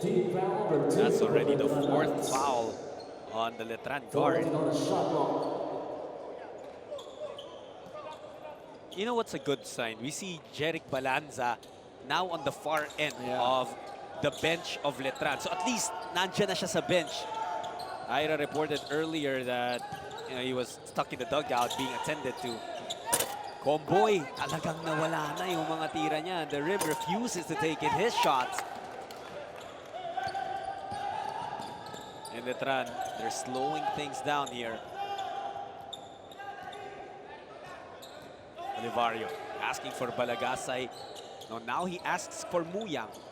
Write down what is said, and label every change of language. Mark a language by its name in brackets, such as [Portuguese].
[English] Team foul number 2. That's already the 4th foul on the Letran guard. On the shot clock. You know what's a good sign? We see Jeric Balanza now on the far end of the bench of Letran. [Filipino] So at least nandiyan na siya sa bench. [English] Ira reported earlier that he was stuck in the dugout being attended to. [Filipino] Comboy, talagang nawala na yung mga tira niya. [English] The Rim refuses to take in his shots. And Letran, they're slowing things down here. Olivario asking for Balagasay. No, now he asks for Muyang.